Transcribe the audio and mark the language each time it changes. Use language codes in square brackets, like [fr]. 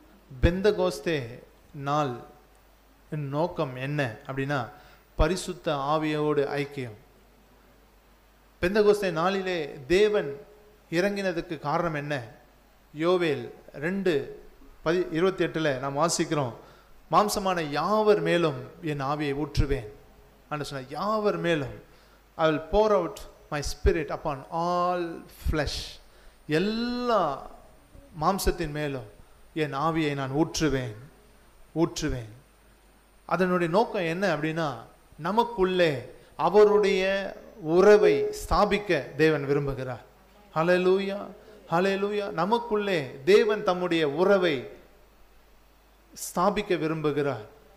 [ta] பெந்தகோஸ்தே நாள் நோக்கம் என்ன அப்படின்னா பரிசுத்த ஆவியோடு ஐக்கியம். பெந்தகோஸ்தே நாளிலே தேவன் இறங்கினதுக்கு காரணம் என்ன? யோவேல் 2:28 நாம் வாசிக்கிறோம், மாம்சமான யாவர் மேலும் என் ஆவியை ஊற்றுவேன் என்று சொன்ன. யாவர் மேலும் [en] I will pour out my spirit upon all flesh. [ta] எல்லா மாம்சத்தின் மேலும் என் ஆவியை நான் ஊற்றுவேன். அதனுடைய நோக்கம் என்ன அப்படின்னா, நமக்குள்ளே அவருடைய உறவை ஸ்தாபிக்க தேவன் விரும்புகிறார். ஹல்லேலூயா, ஹல்லேலூயா. நமக்குள்ளே தேவன் தம்முடைய உறவை ஸ்தாபிக்க விரும்புகிறார்.